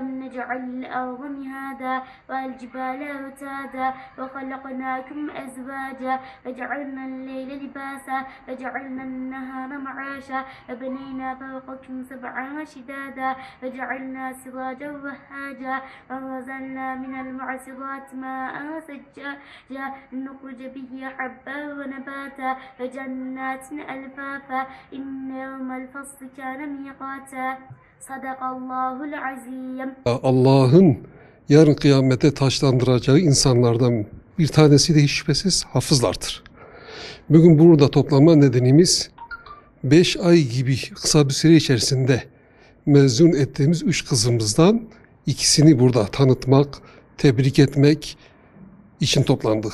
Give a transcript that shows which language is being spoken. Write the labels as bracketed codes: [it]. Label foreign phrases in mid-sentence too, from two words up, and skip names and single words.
[ar] نجعل الأرض مهادا والجبال أوتادا وخلقناكم أزواجا وجعلنا الليل لباسا وجعلنا النهار معاشا وبنينا فوقكم سبعا شدادا وجعلنا سراجا وهاجا وأنزلنا من المعصرات ماء ثجاجا لنخرج به حبا ونباتا وجنات ألفافا إن يوم الفصل كان ميقاتا صدق الله العظيم. [tr] Allah'ın yarın kıyamete taşlandıracağı insanlardan bir tanesi de hiç şüphesiz hafızlardır. Bugün burada toplanma nedenimiz 5 ay gibi kısa bir süre içerisinde mezun ettiğimiz 3 kızımızdan ikisini burada tanıtmak, tebrik etmek için toplandık.